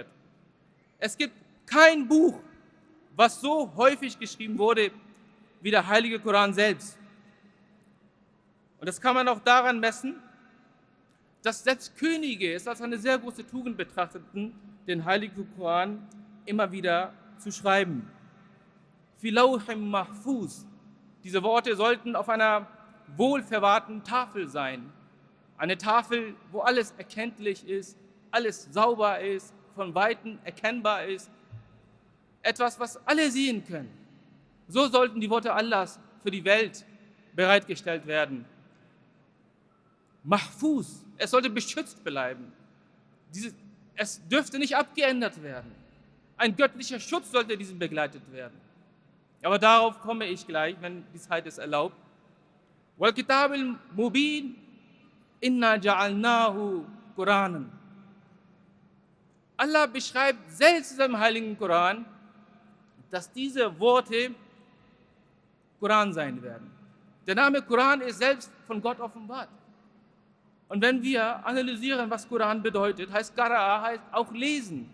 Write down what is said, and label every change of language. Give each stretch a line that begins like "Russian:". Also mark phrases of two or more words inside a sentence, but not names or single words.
German: Es gibt kein Buch, was so häufig geschrieben wurde wie der heilige Koran selbst. Und das kann man auch daran messen, dass selbst Könige es als eine sehr große Tugend betrachteten, den heiligen Koran immer wieder zu schreiben.
Arabic: في لوح محفوظ.
German: Diese Worte sollten auf einer wohlverwahrten Tafel sein. Eine Tafel, wo alles erkenntlich ist, alles sauber ist, von Weitem erkennbar ist. Etwas, was alle sehen können. So sollten die Worte Allahs für die Welt bereitgestellt werden. Mahfuz, es sollte beschützt bleiben. Es dürfte nicht abgeändert werden. Ein göttlicher Schutz sollte diesem begleitet werden. Aber darauf komme ich gleich, wenn die Zeit es erlaubt.
Arabic: والكتاب المبين إنا جعلناه قرآنا.
German: Allah beschreibt selbst in seinem heiligen Koran, dass diese Worte Koran sein werden. Der Name Koran ist selbst von Gott offenbart. Und wenn wir analysieren, was Koran bedeutet, heißt Qara'a, heißt auch lesen.